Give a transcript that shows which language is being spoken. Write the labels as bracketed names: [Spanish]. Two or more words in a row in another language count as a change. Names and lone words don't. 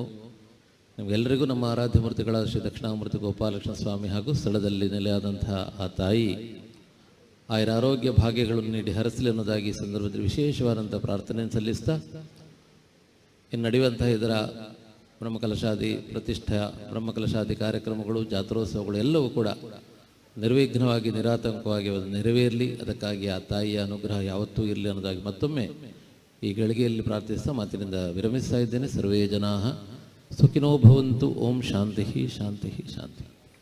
[Kannada] ನಿಮಗೆಲ್ಲರಿಗೂ ನಮ್ಮ ಆರಾಧ್ಯ ಮೂರ್ತಿಗಳಾದ ಶ್ರೀ ದಕ್ಷಿಣಾಮೂರ್ತಿ ಗೋಪಾಲಕೃಷ್ಣ ಸ್ವಾಮಿ ಹಾಗೂ ಸ್ಥಳದಲ್ಲಿ ನೆಲೆಯಾದಂತಹ ಆ ತಾಯಿ ಆಯುರ ಆರೋಗ್ಯ ಭಾಗ್ಯಗಳನ್ನು ನೀಡಿ ಹರಸಲಿ ಅನ್ನೋದಾಗಿ ಈ ಸಂದರ್ಭದಲ್ಲಿ ವಿಶೇಷವಾದಂಥ ಪ್ರಾರ್ಥನೆಯನ್ನು ಸಲ್ಲಿಸ್ತಾ, ಇನ್ನು ನಡೆಯುವಂತಹ ಇದರ ಬ್ರಹ್ಮಕಲಶಾದಿ ಪ್ರತಿಷ್ಠಾ, ಬ್ರಹ್ಮಕಲಶಾದಿ ಕಾರ್ಯಕ್ರಮಗಳು, ಜಾತ್ರೋತ್ಸವಗಳು ಎಲ್ಲವೂ ಕೂಡ ನಿರ್ವಿಘ್ನವಾಗಿ, ನಿರಾತಂಕವಾಗಿ ನೆರವೇರಲಿ. ಅದಕ್ಕಾಗಿ ಆ ತಾಯಿಯ ಅನುಗ್ರಹ ಯಾವತ್ತೂ ಇರಲಿ ಅನ್ನೋದಾಗಿ ಮತ್ತೊಮ್ಮೆ ಈ ಗಳಿಗೆಯಲ್ಲಿ ಪ್ರಾರ್ಥಿಸ್ತಾ ಮಾತಿನಿಂದ ವಿರಮಿಸ್ತಾ ಇದ್ದೇನೆ. [Sanskrit] ಸರ್ವೇ ಜನಾಃ ಸುಖಿನೋ ಭವಂತು. ಓಂ ಶಾಂತಿ ಶಾಂತಿ ಶಾಂತಿ.